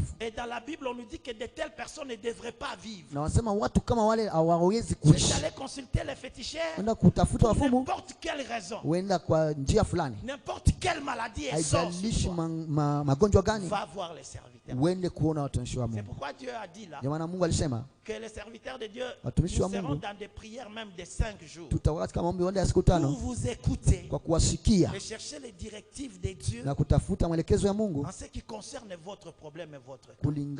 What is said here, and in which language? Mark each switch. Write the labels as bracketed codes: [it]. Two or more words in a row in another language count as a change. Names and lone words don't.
[fr] Et dans la Bible on nous dit que de telles personnes ne devraient pas vivre. [sw] Na wanasema watu kama wale hawawezi kuishi. [fr] Tu allais consulter les féticheurs. [sw] Unaenda kutafuta wafumu. [fr] N'importe quelle raison, n'importe quelle maladie est sorte, va voir les serviteurs. C'est pourquoi Dieu a dit là que les serviteurs de Dieu seront dans des prières même de 5 jours pour vous écouter et chercher les directives de Dieu en ce qui concerne votre problème et votre cas.